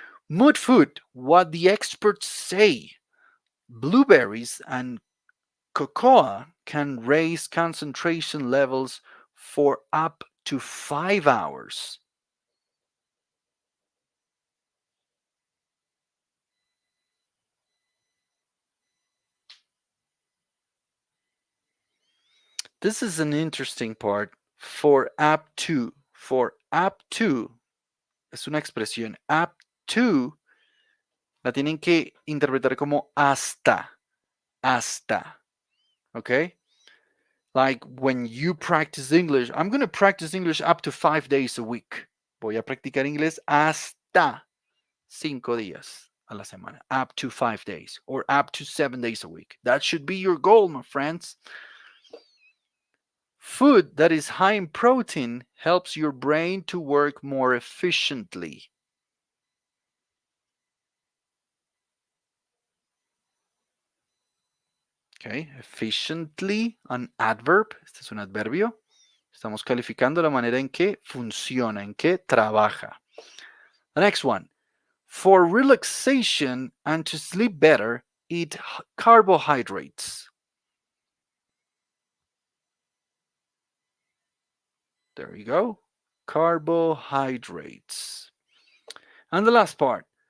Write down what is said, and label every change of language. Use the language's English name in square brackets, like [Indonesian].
[English] Mood food, what the experts say. Blueberries and cocoa can raise concentration levels for up to 5 hours. This is an interesting part. For up to. For up to. [Spanish] Es una expresión. Up to la tienen que interpretar como hasta. Hasta. Okay? [English] Like when you practice English, I'm going to practice English up to 5 days a week. [Spanish] Voy a practicar inglés hasta 5 días a la semana. [English] Up to 5 days or up to 7 days a week. That should be your goal, my friends. Food that is high in protein helps your brain to work more efficiently. Okay, efficiently, an adverb. [Spanish] Este es un adverbio. Estamos calificando la manera en que funciona, en que trabaja. [English] The next one. For relaxation and to sleep better, eat carbohydrates. There you go. Carbohydrates. And the last part.